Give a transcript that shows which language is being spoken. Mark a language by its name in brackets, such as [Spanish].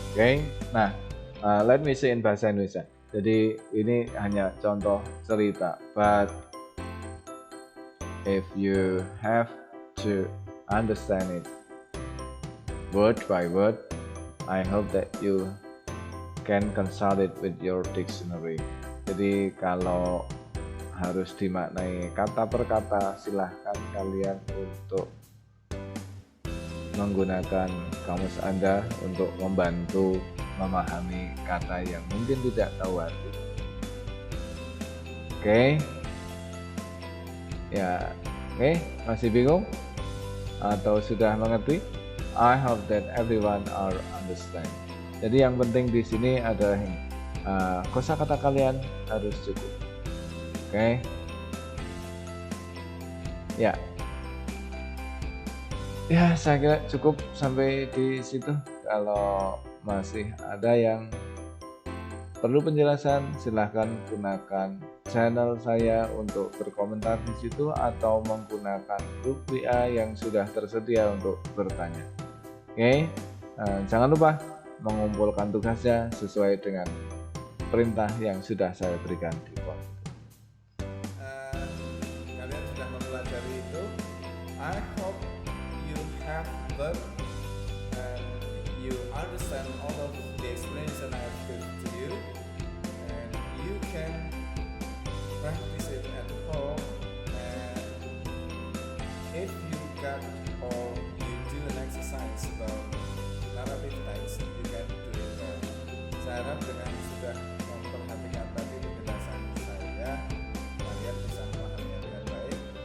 [English] Okay, nah, let me say in bahasa Indonesia. [Indonesian] Jadi ini hanya contoh cerita, [English] but if you have to understand it word by word, I hope that you can consult it with your dictionary. [Indonesian] Jadi kalau harus dimaknai kata per kata, silahkan kalian untuk menggunakan kamus Anda untuk membantu memahami kata yang mungkin tidak tahu arti. Oke? Ya, oke? Masih bingung? Atau sudah mengerti? [English] I hope that everyone are understand. [Indonesian] Jadi yang penting di sini adalah kosakata kalian harus cukup. Oke? Ya. Ya, saya kira cukup sampai di situ. Kalau masih ada yang perlu penjelasan, silahkan gunakan channel saya untuk berkomentar di situ atau menggunakan grup WA yang sudah tersedia untuk bertanya. Oke, jangan lupa mengumpulkan tugasnya sesuai dengan perintah yang sudah saya berikan di form. Kalian sudah mempelajari itu. [English] I hope you have learned and you understand all of the explanation I have given to you, and you can practice it at home. And if you got or you do an exercise about narrative text, you can do it well. [Indonesian] Saya harap dengan sudah memperhatikan tadi penjelasan saya, kalian bisa memahaminya dengan baik.